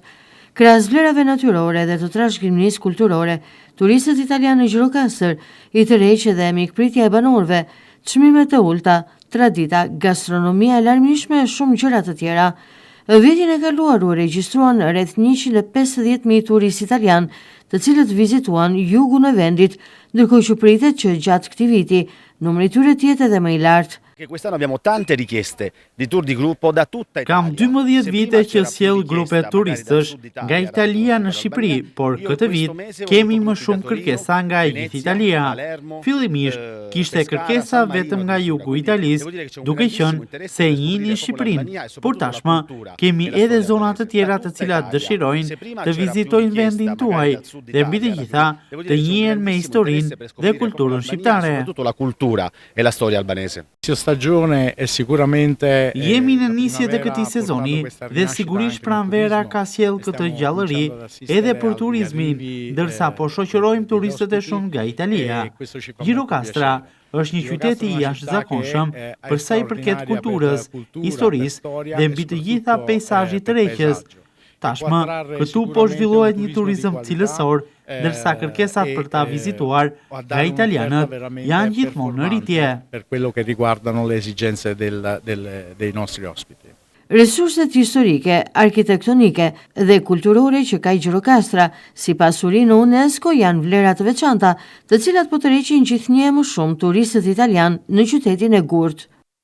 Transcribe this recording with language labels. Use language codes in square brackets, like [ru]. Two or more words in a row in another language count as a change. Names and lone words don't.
[sq] Krahas vlerave natyrore dhe të trashëgimisë kulturore, turistët italianë në Gjirokastër i tërheq edhe mikpritja e banorëve, çmimet e ulta, tradita, gastronomia e larmishme e shumë gjëra të tjera. Vitin e kaluar u regjistruan rreth 150.000 turistë italian, të cilët vizituan jugun e vendit, ndërkohë që pritet që gjatë këtij viti numri i tyre të jetë edhe më i lartë. [it] Quest'anno abbiamo tante richieste di tour di gruppo da tutta Italia. [sq] Kam 12 vite që sjell grupe turistësh nga Italia në Shqipëri, por këtë vit kemi më shumë kërkesa nga e gjithë Italia. Fillimisht kishte kërkesa vetëm nga jugu i Italisë, duke qenë se njihnin Shqipërinë, por tashmë kemi edhe zona të tjera të cilat dëshirojnë të vizitojnë vendin tuaj dhe mbi të gjitha të njihen me historinë dhe kulturën shqiptare. [it] Soprattutto la cultura e la storia albanese. [sq] Jemi në nisje të këtij sezoni dhe sigurisht pranvera ka sjell këtë gjallëri edhe për turizmin, ndërsa po shoqërojmë turistët e shumë nga Italia. Gjirokastra është një qytet i jashtëzakonshëm për sa i përket kulturës, historisë dhe mbi të gjitha peizazhit të rreqës. Tashmë, këtu po zhvillohet një turizëm cilësor, ndërsa kërkesat për ta vizituar nga italianët janë gjithmonë në rritje. [it] Per quello che riguardano le esigenze dei nostri ospiti. [sq] Resurset historike, arkitektonike dhe kulturore që ka Gjirokastra, si pasuri në UNESCO, janë vlera të veçanta, të cilat po tërheqin gjithnjë më shumë turistët italian në qytetin e Gurtë.